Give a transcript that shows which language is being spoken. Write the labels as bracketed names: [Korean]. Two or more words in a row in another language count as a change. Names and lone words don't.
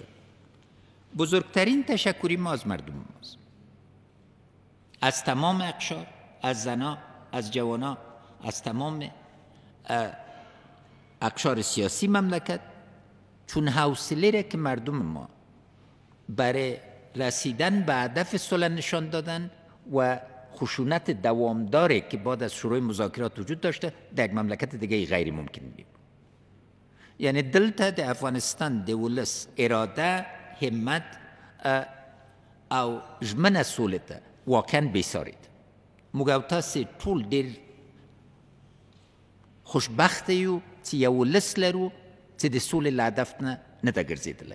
[Persian] بزرگترین تشکری ما از مردم ماست، از تمام اقشار، از زنا، از جوانا، از تمام اقشار سیاسی مملکت، چون حوصله را که مردم ما برای رسیدن به هدف صلح نشان دادن و خشونت دوامداره که بعد از شروع مذاکرات وجود داشته در یک مملکت دیگه غیر ممکن بود. [Pashto] یعنی دلته د افغانستان د ولس اراده، همت او ژمنه سولې ته واقعا بیساري ده. موږ او تاسې ټول ډېر خوشبخته یو چې یو ولس لرو چې د سولې له هدف نه ده ګرځېدلی.